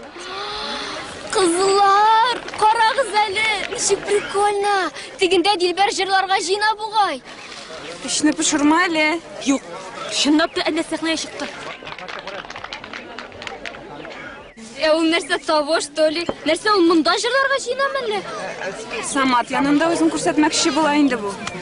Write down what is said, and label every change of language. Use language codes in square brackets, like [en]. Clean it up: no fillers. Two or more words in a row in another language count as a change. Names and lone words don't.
[tt] Кызлар, карагыз әле, ничек прикольно. Тегендә Дилбәр җырларга җыйна бугай. Эшне пешермә әле. Юк, чынлап та әнә сәхнәгә чыкты. Ул нәрсә [ru] того, что ли? [tt] Нәрсә ул монда җырларга җыйнамы әле? Самат янында үзен күрсәтмәкче була инде бу.